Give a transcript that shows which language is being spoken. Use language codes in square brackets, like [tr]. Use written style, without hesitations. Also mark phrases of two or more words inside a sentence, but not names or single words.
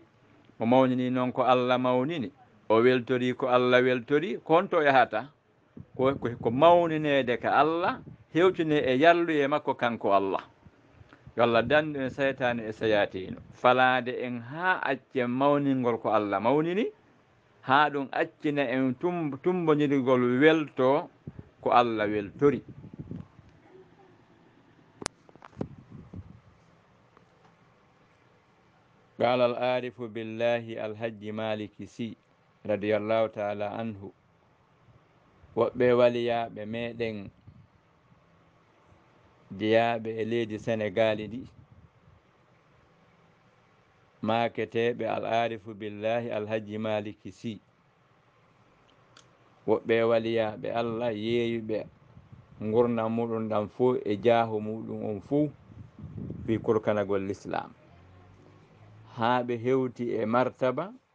[ff] mo mawnini noon ko allah mawnini o weltori ko allah weltori konto yahata ko mawninede ka Allah hewtine e yalluye makko kanko Allah yo Allah dandu en seytane e sayatino falade en ha acce mawningol ko Allah mawnini ha ɗum accina en tumbodirgol welto ko Allah weltori [ar] قال العارف بالله الحج مالك سي رضي الله تعالى عنه [ff] woɓɓe waliyaɓe meɗen jeyaɓe e leydi Sénégal ɗi maketeɓe [ar] العارف بالله الحاج مالك سي [ff] woɓɓe waliyaɓe Allah yeeyuɓe gurdam muɗum ɗam fo e jaahu muɗum on fo fi kurkanagol l'islam ha ɓe hewti e martaba